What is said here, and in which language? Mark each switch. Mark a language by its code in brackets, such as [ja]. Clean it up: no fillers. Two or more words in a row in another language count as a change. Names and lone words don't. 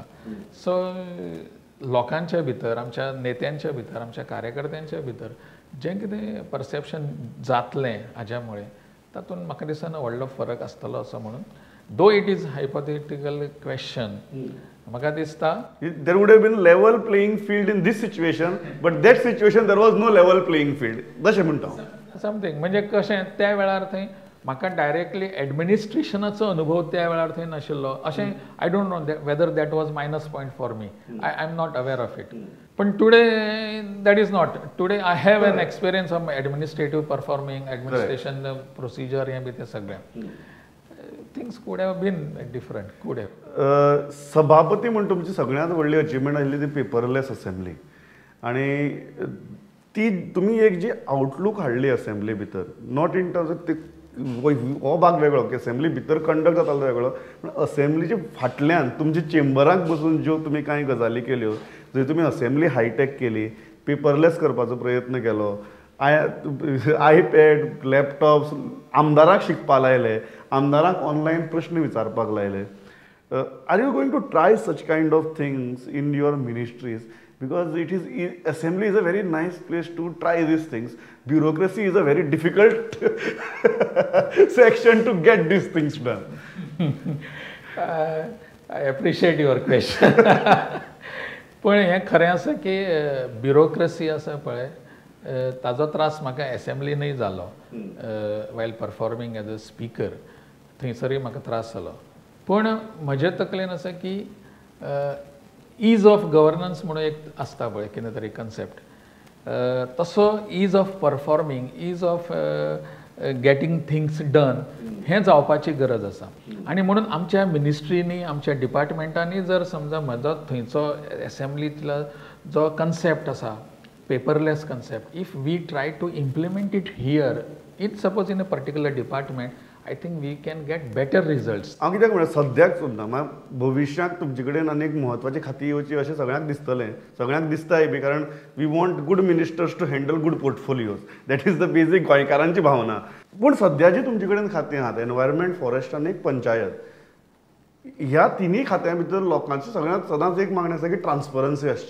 [kok] सो लोकांच्या भितर, आमच्या नेत्यांच्या भितर, आमच्या कार्यकर्त्यांच्या भितर जें कितें परसेप्शन जातलें हाज्या मुळे तातूंत म्हाका दिसना व्हडलो फरक आसतलो असो म्हणून. [en] though it is hypothetical question, [kok] म्हाका दिसता [en] there would have been level playing field in this situation, but that situation there was no level playing field. [kok] तशें म्हणटा समथींग. म्हणजे कशें त्या वेळार थंय म्हाका [en] directly administrationacho [kok] अनुभव त्या वेळार थंय नाशिल्लो. [en] अशें I don't know whether that was minus point for me. I am not aware of it. पण today that is not. today I have an experience of administrative performing, administration procedure [kok] हें बी तें सगळें. [en] things could have been different. could have. [kok] सभापती म्हणून तुमची सगळ्यांत व्हडली अचिवमेंट आसली ती [en] paperless assembly. [kok] आणि ती तुमी एक जी आउटलूक हाडली असेंब्ली भितर, [en] not in terms of [kok] हो भाग वेगळो की असेंब्ली भितर कंडक्ट जातालो वेगळो, पण असेंब्लीचे फाटल्यान तुमच्या चेंबराक बसून ज्यो तुमी कांय गजाली केल्यो, जंय तुमी [en] assembly hi-tech [kok] केली, पेपरलेस करपाचो प्रयत्न केलो, [en] iPad, laptops [kok] आमदाराक शिकपा लायले, आमदाराक ऑनलायन प्रश्न विचारपाक लायले. [en] are you going to try such kind of things in your ministries? Because assembly is a very nice place to try these things. Bureaucracy is a very difficult section to get these things done. I appreciate your question. [kok] पण हें खरें आसा की ब्युरोक्रेसी आसा पळय, ताजो त्रास म्हाका एसेंब्लीनय जालो. [en] while performing as a speaker [kok] थंयसरय म्हाका त्रास जालो. पण म्हजे तकलेन आसा की [en] ease of governance [kok] म्हणून एक आसता पळय कितें तरी कन्सेप्ट, तसो [en] ease of performing, ease of getting things done [kok] हें जावपाची गरज आसा. आनी म्हणून आमच्या मिनिस्ट्रीनी, आमच्या डिपार्टमेंटांनी जर समजा म्हजो थंयचो एसेंब्लींतलो जो कन्सेप्ट आसा, [en] paperless concept, if we try to implement it here, it suppose in a particular department, I think we can get better results. [kok] हांव कित्याक म्हणल्यार सद्याक सुद्दां भविश्यांत तुमचे कडेन आनी एक म्हत्वाची खाती येवची अशें सगळ्यांक दिसतलें, सगळ्यांक दिसताय बी, कारण [en] we want good ministers to handle good portfolios. that is the basic [kok] गोंयकारांची भावना. पूण सद्याची तुमचे कडेन खातीं आहात, [en] environment, forest [kok] आनी एक पंचायत, ह्या तिनूय खात्यां भितर लोकांची सगळ्यांत सदांच एक मागणी आसा की ट्रान्सपरन्सी आसची.